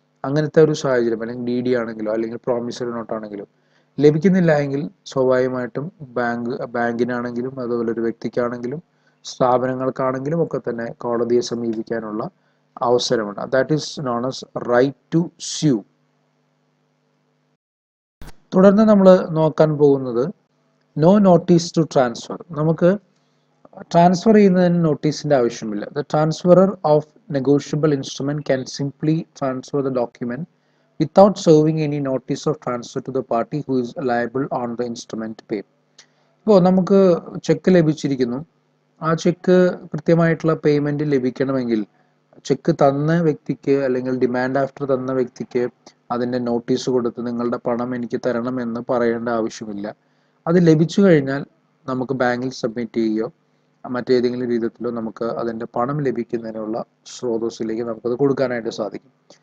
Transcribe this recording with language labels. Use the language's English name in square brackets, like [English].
[Malayalam] അങ്ങനത്തെ ഒരു സാഹചര്യം, അല്ലെങ്കിൽ ഡി ഡി ആണെങ്കിലോ അല്ലെങ്കിൽ പ്രോമിസറി നോട്ടാണെങ്കിലോ ലഭിക്കുന്നില്ല എങ്കിൽ സ്വാഭാവികമായിട്ടും ബാങ്കിനാണെങ്കിലും അതുപോലെ ഒരു വ്യക്തിക്കാണെങ്കിലും സ്ഥാപനങ്ങൾക്കാണെങ്കിലും ഒക്കെ തന്നെ കോടതിയെ സമീപിക്കാനുള്ള അവസരമുണ്ട്. [English] That is known as right to sue. [Malayalam] തുടർന്ന് നമ്മൾ നോക്കാൻ പോകുന്നത് [English] No notice to transfer. [Malayalam] നമുക്ക് ട്രാൻസ്ഫർ ചെയ്യുന്നതിന് നോട്ടീസിന്റെ ആവശ്യമില്ല. [English] The transferor of negotiable instrument can simply transfer the document without serving any notice of transfer to the party who is liable on the instrument pay. [Malayalam] ഇപ്പോൾ നമുക്ക് check ലഭിച്ചിരിക്കുന്നു, ആ check കൃത്യമായിട്ടുള്ള payment ലഭിക്കണമെങ്കിൽ check തന്ന വ്യക്തിക്ക് അല്ലെങ്കിൽ ഡിമാൻഡ് ആഫ്റ്റർ തന്ന വ്യക്തിക്ക് അതിൻ്റെ നോട്ടീസ് കൊടുത്ത് നിങ്ങളുടെ പണം എനിക്ക് തരണം എന്ന് പറയേണ്ട ആവശ്യമില്ല. അത് ലഭിച്ചു കഴിഞ്ഞാൽ നമുക്ക് ബാങ്കിൽ സബ്മിറ്റ് ചെയ്യുകയോ മറ്റേതെങ്കിലും രീതിയിലോ നമുക്ക് അതിൻ്റെ പണം ലഭിക്കുന്നതിനുള്ള സ്രോതസ്സിലേക്ക് നമുക്കത് കൊടുക്കാനായിട്ട് സാധിക്കും.